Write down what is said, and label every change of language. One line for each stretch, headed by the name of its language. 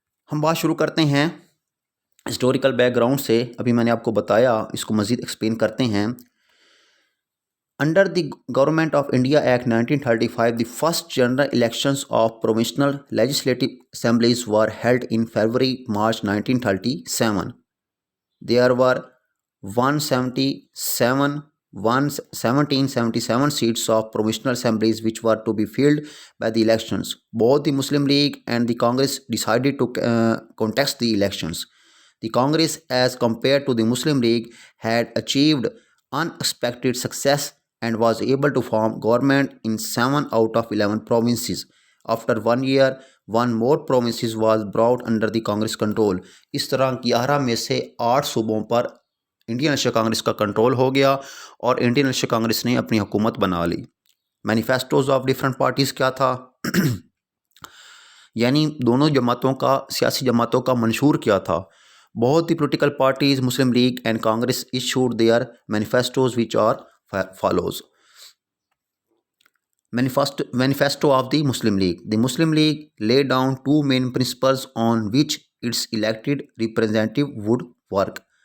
Urdu: ہم بات شروع کرتے ہیں ہسٹوریکل بیک گراؤنڈ سے۔ ابھی میں نے آپ کو بتایا، اس کو مزید ایکسپلین کرتے ہیں۔
English: Under the Government of India Act 1935, the first general elections of provincial legislative assemblies were held in February-March 1937. There were 1777 seats of provincial assemblies which were to be filled by the elections. Both the Muslim League and the Congress decided to contest the elections. The Congress, as compared to the Muslim League, had achieved unexpected success and was able to form government in 7 out of 11 provinces. After 1 year, 1 more provinces was brought under the Congress control.
Urdu: اس طرح 11 میں سے 8 صوبوں پر Indian national Congress کا control ہو گیا اور Indian national Congress نے اپنی حکومت بنا لی۔
English: manifestos of different parties
Urdu: کیا تھا؟ یعنی دونوں جماعتوں کا، سیاسی جماعتوں کا منشور کیا تھا؟
English: Both the political parties, Muslim League and Congress, issued their manifestos, which are follows. Manifesto of the Muslim League. The Muslim League laid down two main principles on which its elected representative would work.